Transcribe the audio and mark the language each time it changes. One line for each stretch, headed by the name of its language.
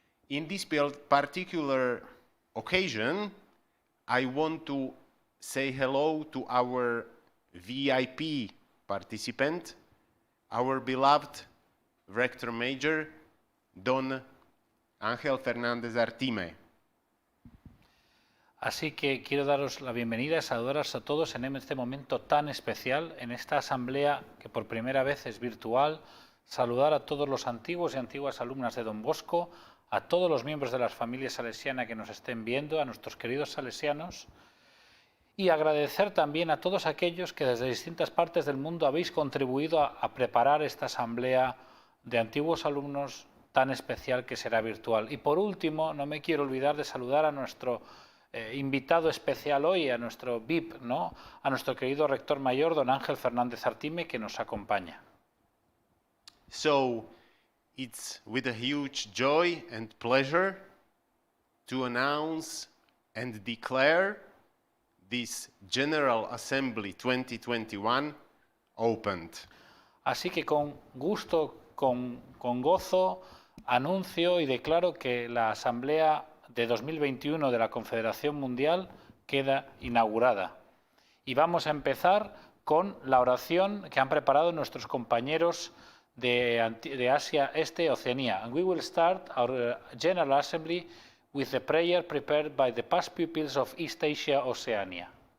English: In this particular occasion, I want to say hello to our VIP participant, our beloved Rector Major, Don Ángel Fernández Artime.
Spanish: Así que quiero daros la bienvenida y saludaros a todos en este momento tan especial, en esta asamblea que por primera vez es virtual, saludar a todos los antiguos y antiguas alumnas de Don Bosco, a todos los miembros de la familia salesiana que nos estén viendo, a nuestros queridos salesianos, y agradecer también a todos aquellos que desde distintas partes del mundo habéis contribuido a preparar esta asamblea de antiguos alumnos tan especial que será virtual. Y por último, no me quiero olvidar de saludar a nuestro invitado especial hoy, a nuestro VIP, ¿no? A nuestro querido rector mayor, don Ángel Fernández Artime, que nos acompaña.
English: So, it's with a huge joy and pleasure to announce and declare this General Assembly 2021 opened.
Spanish: Así que con gusto, con gozo, anuncio y declaro que la Asamblea de 2021 de la Confederación Mundial queda inaugurada. Y vamos a empezar con la oración que han preparado nuestros compañeros de Asia Este, Oceanía.
English: And we will start our General Assembly with the prayer prepared by the past pupils of East Asia, Oceania.